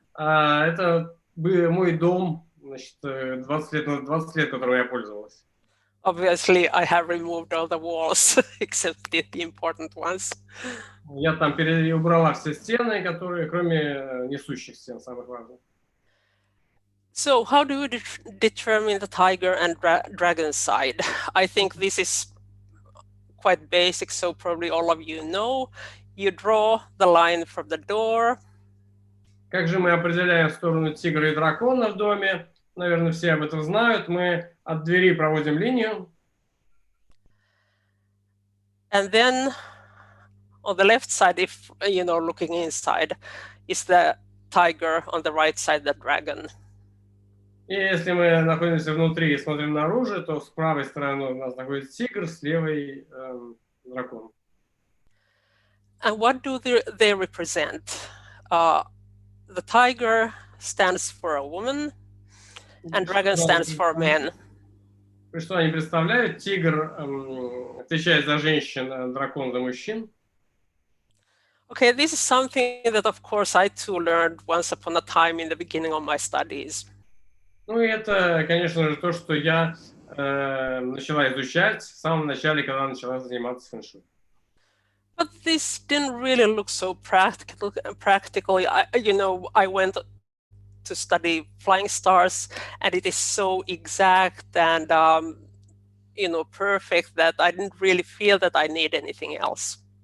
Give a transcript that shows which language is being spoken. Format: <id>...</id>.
<ru>Это был мой дом, значит, 20 лет, которым я пользовалась.</ru> <en>Obviously, I have removed all the walls, except the important ones.</en> <ru>Я там убрала все стены, которые, кроме несущих стен, самых важных.</ru> <en>So how do you determine the tiger and dragon side? I think this is quite basic, so probably all of you know. You draw the line from the door.</en> <ru>Как же мы определяем сторону тигра и дракона в доме? Наверное, все об этом знают. Мы от двери проводим линию.</ru> <en>And then on the left side, if you know, looking inside, is the tiger, on the right side, the dragon.</en> <ru>И если мы находимся внутри и смотрим наружу, то с правой стороны у нас находится тигр, с левой дракон.</ru> <en>And what do they represent? The tiger stands for a woman, and dragon stands for men.</en> <ru>Что они представляют? Тигр отвечает за женщин, дракон за мужчин.</ru> <en>Okay, this is something that, of course, I too learned once upon a time in the beginning of my studies.</en> <ru>Ну и это, конечно же, то, что я начала изучать в самом начале, когда начала заниматься фэн-шуй.</ru> <en>But this didn't really look so practically. I went to study flying stars, and it is so exact and perfect that I didn't really feel that I need anything else.</en>